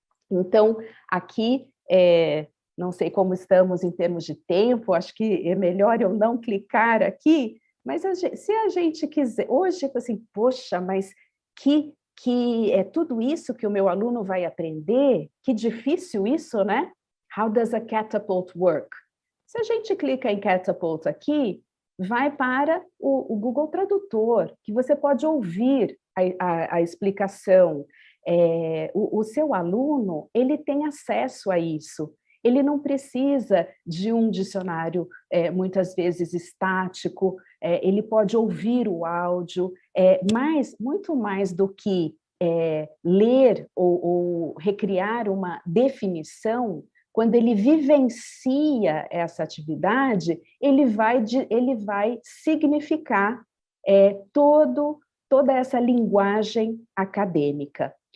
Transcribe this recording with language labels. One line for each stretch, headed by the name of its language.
Portuguese: Então, aqui, não sei como estamos em termos de tempo, acho que é melhor eu não clicar aqui, mas se a gente quiser, hoje, assim, poxa, mas que é tudo isso que o meu aluno vai aprender? Que difícil isso, né?
English: How does a catapult work?
Portuguese: Se a gente clica em catapult aqui, vai para o Google Tradutor, que você pode ouvir a explicação. O seu aluno, ele tem acesso a isso. Ele não precisa de um dicionário, muitas vezes, estático, ele pode ouvir o áudio, mas muito mais do que ler ou recriar uma definição, quando ele vivencia essa atividade, ele vai significar toda essa linguagem acadêmica.